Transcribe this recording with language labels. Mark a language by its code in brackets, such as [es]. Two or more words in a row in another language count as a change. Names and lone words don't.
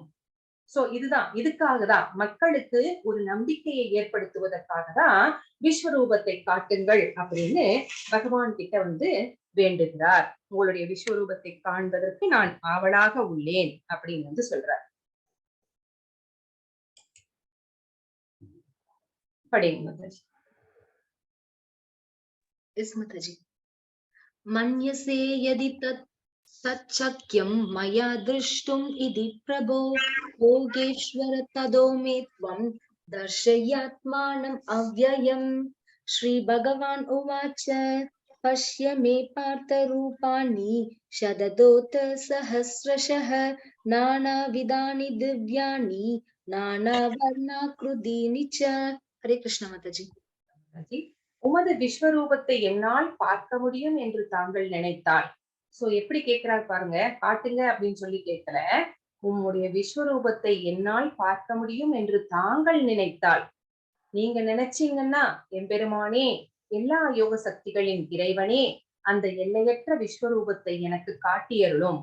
[ta] சோ இதுதான், இதுக்காக தான் மக்களுக்கு ஒரு நம்பிக்கையை ஏற்படுத்துவதற்காக தான் விஸ்வரூபத்தை காட்டுங்கள் அப்படின்னு பகவான் கிட்ட வேண்டுகிறார். உங்களுடைய விஸ்வரூபத்தை காண்பதற்கு நான் ஆவலாக உள்ளேன் அப்படின்னு சொல்றார். படிங்க மாதாஜி. [sa] मन्यसे यदि तच्छक्यं मया दृष्टुम् इति प्रभो योगेश्वर तदो मे त्वं दर्शयात्मानम् अव्ययम्. श्रीभगवान् उवाच पश्य मे पार्थरूपाणि शतदोत सहस्रशः नानाविधानि दिव्यानि नानावर्णाकृतीनि च. हरे कृष्ण माताजी. [ta] உமது விஸ்வரூபத்தை என்னால் பார்க்க முடியும் என்று தாங்கள் நினைத்தால். சோ எப்படி கேட்கிறார் பாருங்க, காட்டுங்க அப்படின்னு சொல்லி கேட்கல. உம்முடைய விஸ்வரூபத்தை என்னால் பார்க்க முடியும் என்று தாங்கள் நினைத்தால், நீங்க நினைச்சீங்கன்னா எம்பெருமானே, எல்லா யோக சக்திகளின் இறைவனே, அந்த எல்லையற்ற விஸ்வரூபத்தை எனக்கு காட்டியருளும்.